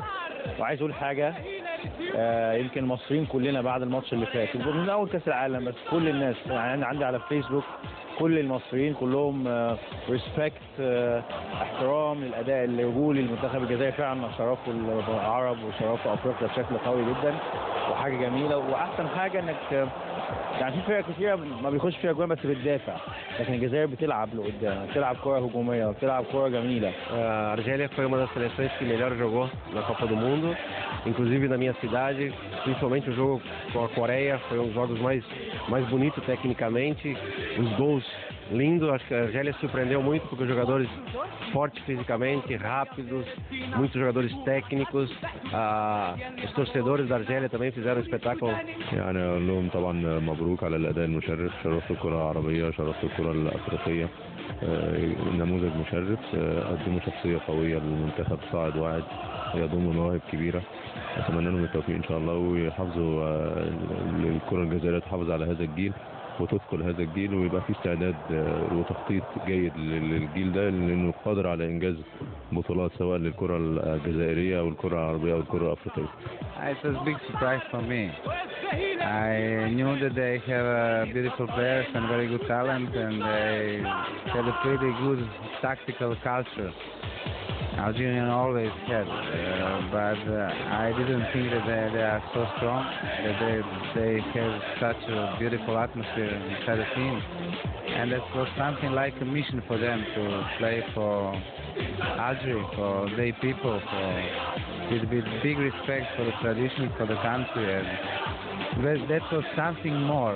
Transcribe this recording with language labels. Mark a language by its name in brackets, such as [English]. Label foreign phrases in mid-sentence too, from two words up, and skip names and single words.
[Arabic] وعايز أقول حاجة، يمكن المصريين كلنا بعد الماتش اللي فات من أول كأس العالم، بس كل الناس يعني عندي على فيسبوك كل المصريين كلهم ريسبكت، احترام للأداء الرجولي للمنتخب الجزائري. فعلا شرفوا العرب وشرفوا أفريقيا بشكل قوي جدا، وحاجة جميلة. وأحسن حاجة إنك يعني في فرق كتير ما بيخش فيها جوان بس بتدافع، لكن الجزائر بتلعب لقدام، بتلعب كرة هجومية وبتلعب كرة جميلة. [Portuguese] A Argélia foi uma das seleções que melhor jogou na Copa do Mundo, inclusive na minha cidade, principalmente o jogo com a Coreia, foi um dos jogos mais bonitos tecnicamente, os gols lindos. Acho que a Argélia surpreendeu muito porque os jogadores fortes fisicamente, rápidos, muitos jogadores técnicos. Os torcedores da Argélia também fizeram um espetáculo. [Arabic] يعني أقول لهم طبعا مبروك على الأداء المشرف، شرفت الكرة العربية، شرفت الكرة الأفريقية، نموذج مشرف، قدموا شخصية قوية للمنتخب، صاعد واعد يضم مواهب كبيرة. أتمنى لهم التوفيق إن شاء الله، ويحافظوا الكرة الجزائرية تحافظ على هذا الجيل وتثقل هذا الجيل، ويبقى في استعداد وتخطيط جيد للجيل ده، لأنه قادر على إنجاز بطولات سواء للكرة الجزائرية أو الكرة العربية أو الكرة الأفريقية. [English] It was a big surprise for me. I knew that they have beautiful players and very good talent, and they had a pretty good tactical culture. Algerian always had, but I didn't think that they are so strong, that they have such a beautiful atmosphere inside the team, and that was something like a mission for them to play for Algeria, for their people, with big respect for the tradition, for the country, and that was something more.